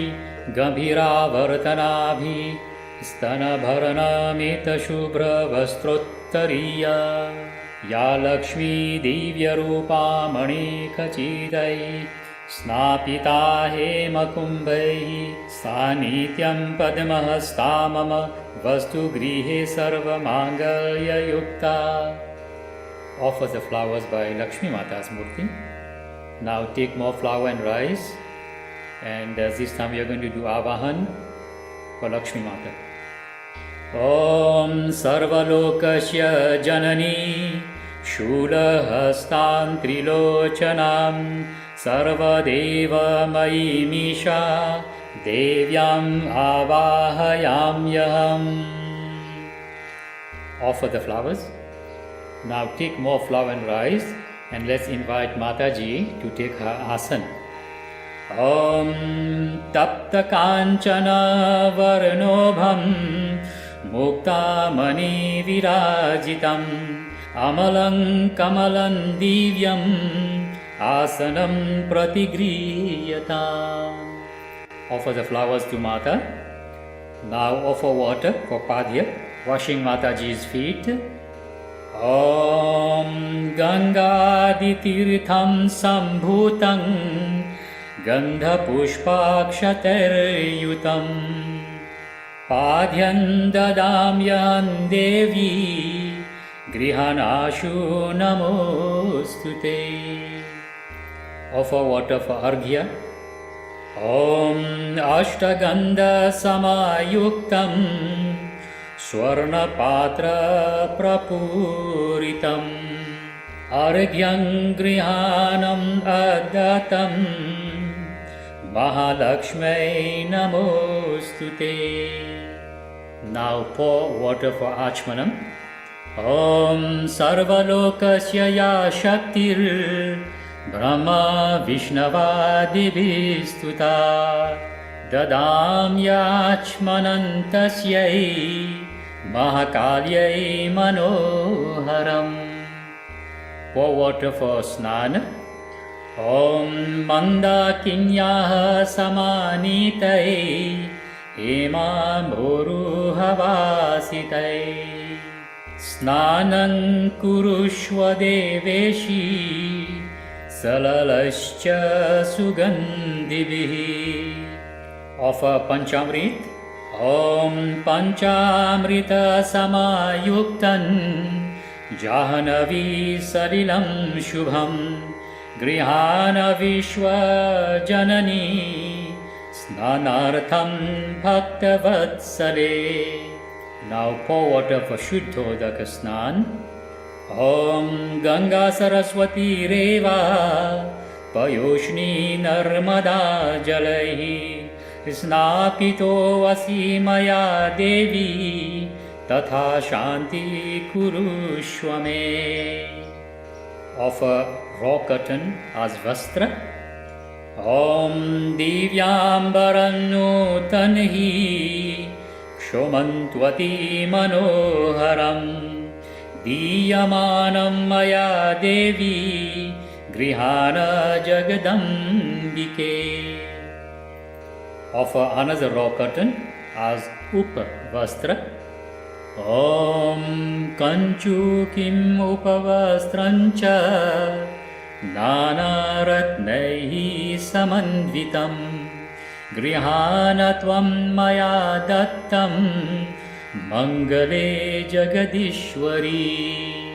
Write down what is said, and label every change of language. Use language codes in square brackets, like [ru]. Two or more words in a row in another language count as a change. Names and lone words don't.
[sa] गम्भीर वर्तनाभि स्तन भरनमिता शुभ्र वस्त्रोत्तरीया या लक्ष्मी दिव्य रूप मणि काचिदै स्नापिता हेम कुम्भैः सानित्यम् पद्महस्ता मम वस्तु गृहे सर्व माङ्गल्य युक्ता. [en] Offer the flowers by Lakshmi Mata's Murti. Now take more flour and rice, and this time we are going to do Avahan for Lakshmi Mata. [sa] ॐ सर्वलोकस्य जननी शूलहस्तां त्रिलोचनम् सर्वदेव मयीमेषा देव्यम् आवाहयाम्यहम्. [en] Offer the flowers. Now take more flour and rice and let's invite Mataji to take her asan. [sa] ॐ तप्त काञ्चन वर्णाभम् मुक्ता मणि विराजितम् अमलं कमलं दिव्यम् आसनं प्रतिगृह्यता. [en] Offer the flowers to Mata. Now offer water for Padya, washing Mataji's feet. [sa] ॐ गङ्गादितीर्थं सम्भूतं गन्ध पुष्पाक्षतैर्युतम् पाद्यं ददाम्यहं देवि गृहाणाशु नमोस्तुते. [en] Offer water for Arghya. [sa] ॐ अष्टगन्ध समायुक्तं स्वर्ण पात्र प्रपूरितम् अर्घ्यं गृहाणम् अदत्तम् महालक्ष्मि नमोस्तुते. [en] Now pour water for Achmanam. [sa] ॐ सर्वलोकस्य या शक्तिर् ब्रह्म विष्णवादिभिस्तुता ददाम् याचमनन्तस्यै महाकाल्यै मनोहरम्. [en] Pour water for Snana. [sa] ॐ मन्दाकिन्याः समानीतैः हेम मुरुहवासितैः स्नानं कुरुष्व देवेशि सलिलैश्च सुगन्धिभिः. [en] Offer Panchamrit. [sa] ॐ पञ्चामृत समायुक्तं जाह्नवी सलिलं शुभम् गृहाण विश्व जननि स्नानार्थं भक्तवत्सले. [en] Now pour water for [sa] शुद्धोदक स्नान. ॐ गङ्गा सरस्वती रेवा पयोष्णी नर्मदा जलैः स्नापितो वसिमया देवि तथा शान्ति कुरुष्वमे. [en] Offer raw cotton as Vastra. [sa] ॐ दिव्याम्बरन्नो तन्हि क्षौमन्त्वति मनोहरम् दीयमानं मया देवि गृहाण जगदम्बिके. [en] Offer another raw cotton as Upavastra. [sa] ॐ कञ्चु किम् उपवस्त्रञ्च नाना रत्नैः समन्वितम् गृहाण त्वं मया दत्तं मङ्गले जगदीश्वरि.